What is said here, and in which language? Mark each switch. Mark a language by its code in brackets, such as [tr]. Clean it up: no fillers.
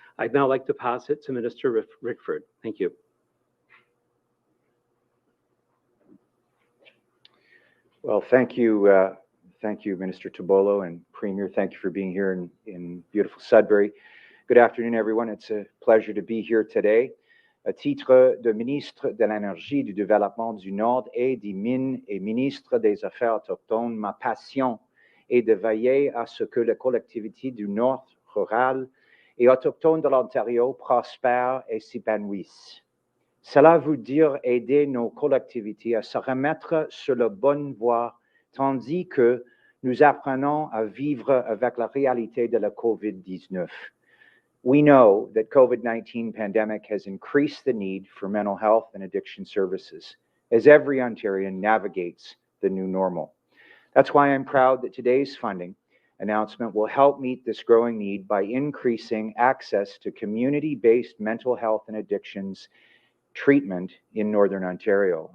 [en] I'd now like to pass it to Minister Rickford. Thank you. Well, thank you, Minister Tibollo, and Premier. Thank you for being here in beautiful Sudbury. Good afternoon, everyone. It's a pleasure to be here today. [fr] À titre de ministre de l'Énergie, du Développement du Nord et des Mines et ministre des Affaires autochtones, ma passion est de veiller à ce que les collectivités du Nord rural et autochtones de l'Ontario prospèrent et s'épanouissent. Cela veut dire aider nos collectivités à se remettre sur la bonne voie, tandis que nous apprenons à vivre avec la réalité de la COVID-19. [en] We know that COVID-19 pandemic has increased the need for mental health and addiction services as every Ontarian navigates the new normal. That's why I'm proud that today's funding announcement will help meet this growing need by increasing access to community-based mental health and addictions treatment in Northern Ontario.